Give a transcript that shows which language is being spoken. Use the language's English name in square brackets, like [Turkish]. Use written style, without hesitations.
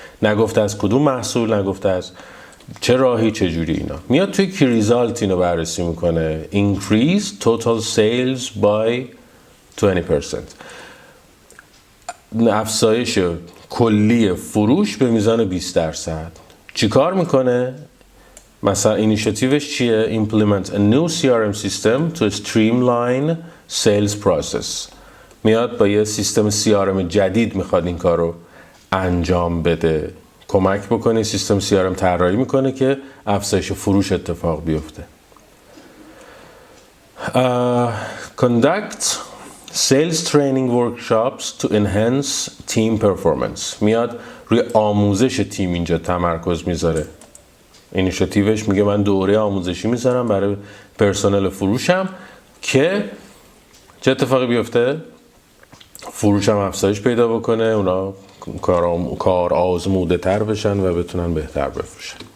[Persian] نگفته از کدوم محصول، نگفته از چه راهی، چه جوری. اینا میاد توی کی ریزالت اینو بررسی میکنه، [English] increase total sales by 20%، [Persian] افزایش کلی فروش به میزان 20%. چی کار میکنه؟ مثلا اینیشیتیوش چیه؟ [English] implement a new CRM system to streamline sales process. [Persian] میاد با یه سیستم CRM جدید میخواد این کار رو انجام بده، کمک بکنه. سیستم CRM طراحی میکنه که افزایش فروش اتفاق بیفته. [English] Conduct sales training workshops to enhance team performance. [Persian] میاد روی آموزش تیم اینجا تمرکز میذاره. اینیشیتیوش میگه من دوره آموزشی میذارم برای پرسنل فروشم که چه اتفاقی بیفته؟ فروشم افزایش پیدا بکنه، اونا کار آزموده تر بشن و بتونن بهتر بفروشن.